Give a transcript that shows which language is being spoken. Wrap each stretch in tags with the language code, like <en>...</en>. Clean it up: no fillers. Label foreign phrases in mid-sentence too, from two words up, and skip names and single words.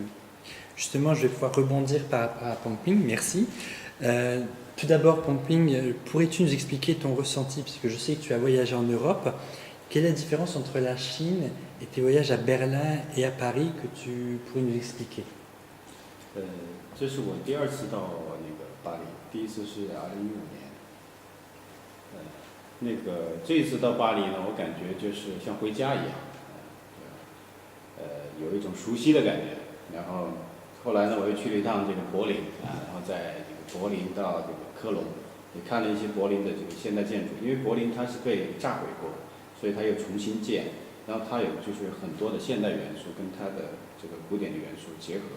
<fr>Justement, je vais pouvoir rebondir par rapport à Pongping, merci. Tout d'abord, Pongping, pourrais-tu nous expliquer ton ressenti, puisque je sais que tu as voyagé en Europe, quelle est la différence entre la Chine et tes voyages à Berlin et à Paris que tu pourrais nous expliquer?</fr> <zh>这是我第二次到那个巴黎，第一次是2015年。这一次到巴黎呢，我感觉就是像回家一样，有一种熟悉的感觉。然后后来呢，我又去了一趟这个柏林啊，然后在这个柏林到这个科隆，也看了一些柏林的这个现代建筑，因为柏林它是被炸毁过，所以它又重新建，然后它有就是很多的现代元素跟它的这个古典的元素结合。</zh>